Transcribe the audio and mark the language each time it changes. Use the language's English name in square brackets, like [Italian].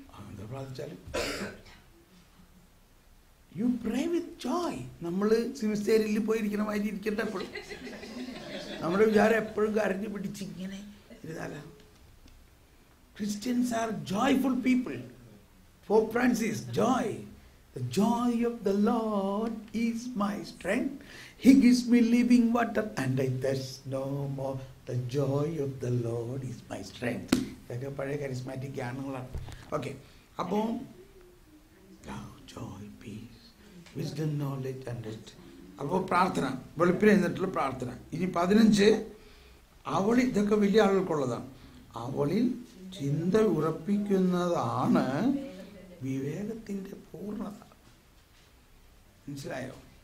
[Malayalam] എന്താ പ്രാർത്ഥിച്ചാലും [English] You pray with joy. [Malayalam] നമ്മൾ സിമിസ്റ്റേരിയിൽ പോയിരിക്കണ മാതിരി ഇരിക്കട്ടെ എപ്പോഴും. നമ്മുടെ വിചാരം എപ്പോഴും കരഞ്ഞു പിടിച്ച് ഇങ്ങനെ ഇരുന്നാല. [English] Christians are joyful people. Pope Francis, joy. The joy of the Lord is my strength. He gives me living water and I thirst no more. The joy of the Lord is my strength. [Malayalam] ഇതൊക്കെ പഴയ charismatic ഗാനങ്ങളാണ്. [English] Okay, അപ്പോൾ love, joy, peace, wisdom, knowledge, understanding. [Malayalam] അപ്പോൾ പ്രാർത്ഥന, വെളുപ്പിന് എന്നിട്ടുള്ള പ്രാർത്ഥന. ഇനി 15, അവളിൽ, ഇതൊക്കെ വലിയ ആളുകൾക്കുള്ളതാണ്. അവളിൽ ചിന്ത ഉറപ്പിക്കുന്നതാണ് വിവേകത്തിൻ്റെ പൂർണ്ണത. മനസ്സിലായോ?